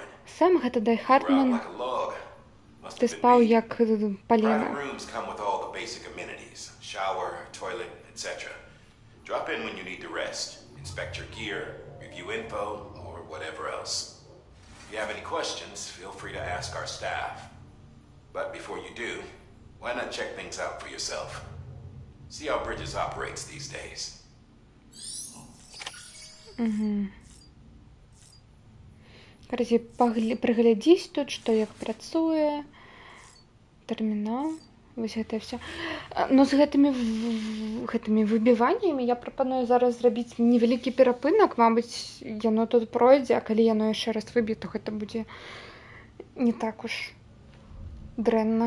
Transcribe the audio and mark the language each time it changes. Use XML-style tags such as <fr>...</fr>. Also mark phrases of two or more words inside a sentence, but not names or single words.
<be>Сэм, гэта Дай</be> <en>You're out</en> <be>Хартман.</be> <en>like a log. Must</en> <be>Ты</be> <en>have been</en> <be>спаў</be> <en>beat.</en> <be>як палена.</be> <en>Private rooms come with all the basic amenities. Shower, toilet, etc. Drop in when you need to rest. Inspect your gear, review info, or whatever else. If you have any questions, feel free to ask our staff. But before you do, why not check things out for yourself? See how Bridges operates these days. Угу.</en> <be>Короче, приглядзісь тут, што як працуе. Тэрмінал. Вось гэта ўсё. Ну, з гэтымі выбіваннямі я прапаную зараз зрабіць невялікі перапынак. Мабыць, яно тут пройдзе, а калі яно яшчэ раз выб'е, то гэта будзе не так уж дрэнна.</be>